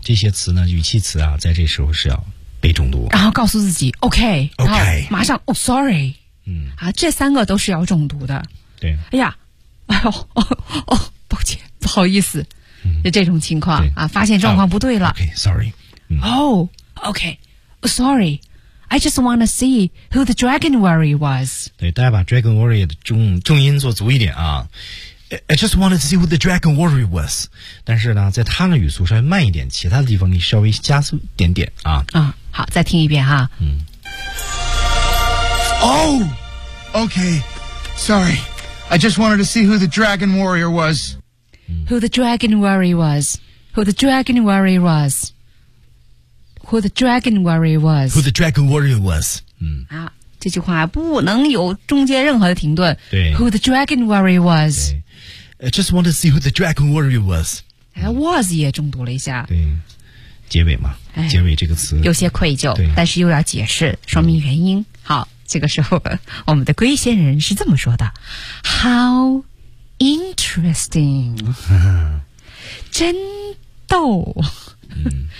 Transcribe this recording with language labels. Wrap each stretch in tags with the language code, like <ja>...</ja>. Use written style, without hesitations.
<zh>这些词呢，语气词啊，在这时候是要。被中毒，然后告诉自己 OK</zh> <en>OK，</en> <zh>马上 Oh sorry，嗯啊，这三个都是要中毒的，对，哎呀，哎呦，哦，抱歉，不好意思，嗯，就这种情况啊，发现状况不对了</zh> <en>OK sorry，嗯， Oh OK Oh sorry，I just want to see who the dragon warrior was.</en> <zh>对，大家把 dragon warrior 的重音做足一点啊。</zh> <en>I just wanted to see who the dragon warrior was.</en> <zh>但是呢，在他的语速稍微慢一点，其他的地方可以稍微加速一点点啊。啊，好，再听一遍哈。嗯。</zh> <en>Oh, okay. Sorry. I just wanted to see who the dragon warrior was. Who the dragon warrior was. Who the dragon warrior was. Who the dragon warrior was? Who the dragon warrior was? 嗯</en> <zh>啊，这句话不能有中间任何的停顿。对</zh> <en>，Who the dragon warrior was? I just want to see who the dragon warrior was.</en> <zh>I was 也中毒了一下。对，结尾嘛，结尾这个词有些愧疚，但是又要解释，说明原因。好，这个时候我们的龟仙人是这么说的 ： How interesting！真逗。嗯，</zh>